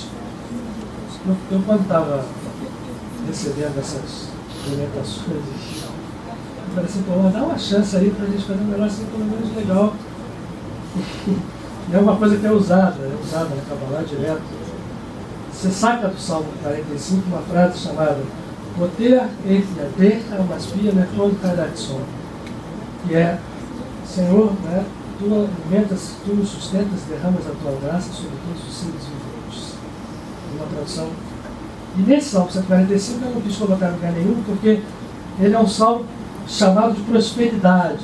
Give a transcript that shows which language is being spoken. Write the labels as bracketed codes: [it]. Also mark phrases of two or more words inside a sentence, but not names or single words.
[pt] Eu quando estava recebendo essas orientações, eu falei assim, pô, dá uma chance aí para a gente fazer um negócio assim, pelo menos legal. E é uma coisa que é usada na Kabbalah direto. Você saca do Salmo 45 uma frase chamada [he] פותח את ידך ומשביע לכל רצון, [pt] que é, Senhor, né, tu alimentas, tu nos sustentas, derramas a tua graça sobre todos os seres viventes. Uma tradução. E nesse Salmo 145 eu não quis colocar em lugar nenhum, porque ele é um salmo chamado de prosperidade.